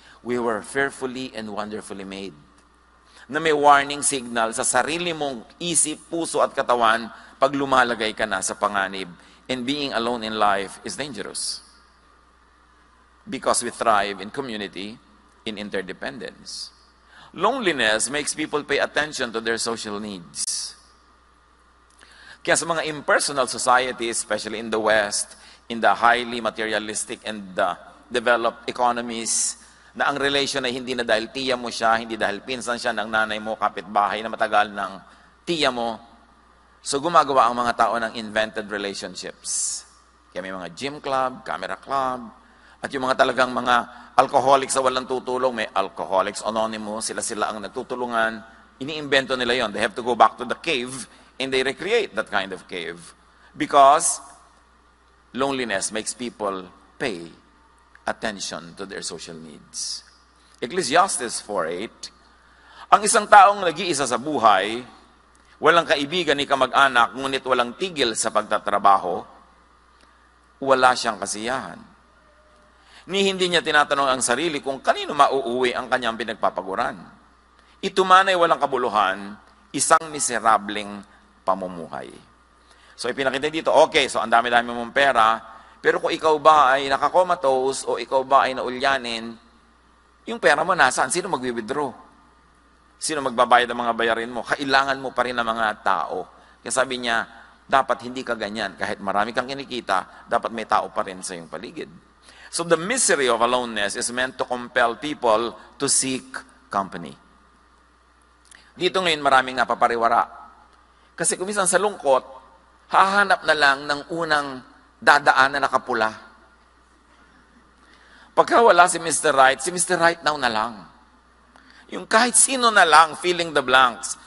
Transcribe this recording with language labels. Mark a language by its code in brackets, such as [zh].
[en] We were fearfully and wonderfully made. [tl] Na may warning signal sa sarili mong isip, puso at katawan pag lumalagay ka na sa panganib. [en] And being alone in life is dangerous. Because we thrive in community, in interdependence. Loneliness makes people pay attention to their social needs. [tl] Kaya sa mga impersonal societies, [en] especially in the West, in the highly materialistic and developed economies, [tl] na ang relation ay hindi na dahil tiya mo siya, hindi dahil pinsan siya ng nanay mo, kapitbahay na matagal ng tiya mo. So gumagawa ang mga tao ng invented relationships. Kaya may mga gym club, camera club, at yung mga talagang mga alcoholics sa walang tutulong, may Alcoholics Anonymous, sila ang nagtutulungan, iniimbento nila yon. [en] They have to go back to the cave and they recreate that kind of cave. Because loneliness makes people pay attention to their social needs. [tl] Ecclesiastes 4:8, ang isang taong nag-iisa sa buhay, walang kaibigan ni kamag-anak, ngunit walang tigil sa pagtatrabaho, wala siyang kasiyahan. Ni hindi niya tinatanong ang sarili kung kanino mauuwi ang kanyang pinagpapaguran. Ito man ay walang kabuluhan, isang miserableng pamumuhay. So ipinakita dito, okay, so ang dami-dami mong pera, Pero kung ikaw ba ay nakakomatose o ikaw ba ay naulyanin, yung pera mo nasaan? Sino magwi-withdraw? Sino magbabayad ng mga bayarin mo? Kailangan mo pa rin ng mga tao. Kaya sabi niya, dapat hindi ka ganyan. Kahit marami kang kinikita, dapat may tao pa rin sa iyong paligid. [en] So the misery of aloneness is meant to compel people to seek company. [tl] Dito ngayon maraming napapariwara. Kasi kung minsan sa lungkot, hahanap na lang ng unang dadaan na nakapula. Pagka wala si Mr. Right, si Mr. Right now na lang. Yung kahit sino na lang, [en] filling the blanks.